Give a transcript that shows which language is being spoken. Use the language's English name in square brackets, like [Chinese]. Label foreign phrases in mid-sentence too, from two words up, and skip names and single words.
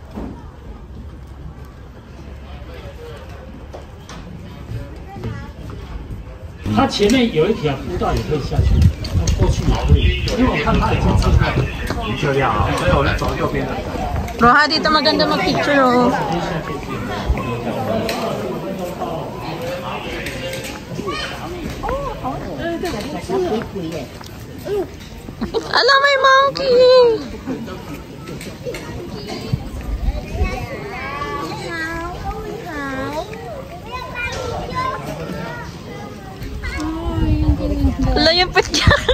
[Chinese] 它前面有一条步道也可以下去，过去毛利，因为我看它已经进来了。漂亮啊！所以我们走右边的。 [Filipino] Roha, dito maganda mag-picture oh. Ala, may monkey! Ala, yung pet niya.